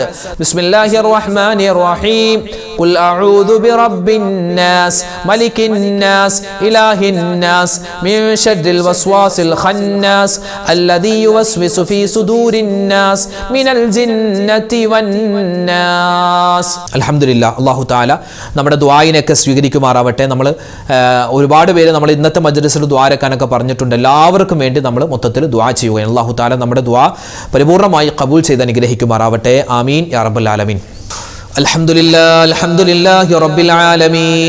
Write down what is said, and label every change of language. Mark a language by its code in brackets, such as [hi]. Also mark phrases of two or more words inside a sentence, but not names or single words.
[ar] بسم الله الرحمن الرحيم. قل أعوذ برب الناس ملك الناس إله الناس من شر الوسواس الخناس الذي يوسوس في صدور الناس من الجنة والناس. [ml] അൽഹംദുലില്ലാ, [ar] الله تعالى [ml] നമ്മുടെ ദുആയിനെയൊക്കെ സ്വീകരിക്കുമാറാവട്ടെ. നമ്മൾ ഒരുപാട് പേര് നമ്മൾ ഇന്നത്തെ മജ്ലിസിൽ ദുആരക്കാനൊക്കെ പറഞ്ഞിട്ടുണ്ട്. എല്ലാവർക്കും വേണ്ടി നമ്മൾ മൊത്തത്തിൽ ദുആ ചെയ്യുകയാണ്. [ar] الله تعالى [ml] നമ്മുടെ ദുആ പരിപൂർണ്ണമായി ഖബൂൽ ചെയ്ത് അനുഗ്രഹിക്കുമാറാവട്ടെ. [ar] آمين يا رب العالمين. الحمد لله رب العالمين.